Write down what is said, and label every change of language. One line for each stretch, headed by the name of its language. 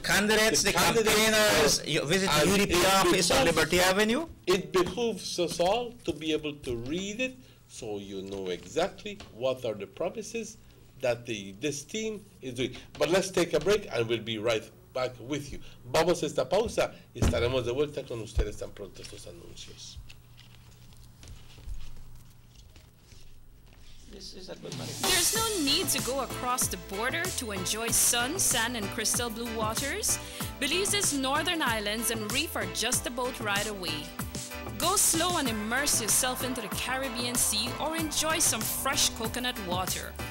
English: candidates, the campaigners. You visit the UDP office on Liberty Avenue. It behooves us all to be able to read it, so you know exactly what are the promises that this team is doing. But let's take a break and we'll be right back with you.
Spanish: Vamos a esta pausa y estaremos de vuelta con ustedes tan pronto estos anuncios.
English: There's no need to go across the border to enjoy sun, sand, and crystal blue waters. Belize's northern islands and reef are just a boat ride away. Go slow and immerse yourself into the Caribbean Sea, or enjoy some fresh coconut water.